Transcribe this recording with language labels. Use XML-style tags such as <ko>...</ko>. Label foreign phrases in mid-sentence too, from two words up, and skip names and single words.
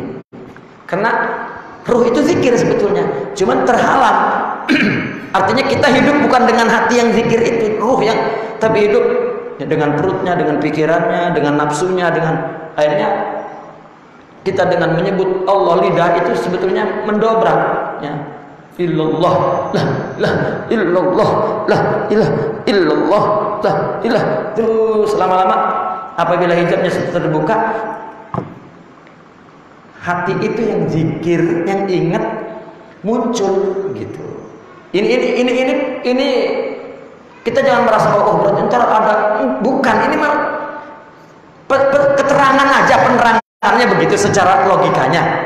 <id>Karena ruh itu zikir sebetulnya, cuman terhalang. Artinya kita hidup bukan dengan hati yang zikir itu, ruh yang, tapi hidup ya, dengan perutnya, dengan pikirannya, dengan nafsunya, dengan akhirnya kita dengan menyebut Allah, lidah itu sebetulnya mendobrak, ya.</id> <ar>إلا الله، لا إلا الله، لا إله إلا الله، لا إله.</ar> <id>Terus lama-lama apabila hijabnya terbuka, hati itu yang zikir, yang ingat muncul gitu. Ini kita jangan merasa oh berarti ntar ada, bukan, ini mah keterangan aja, penerangannya begitu secara logikanya.</id>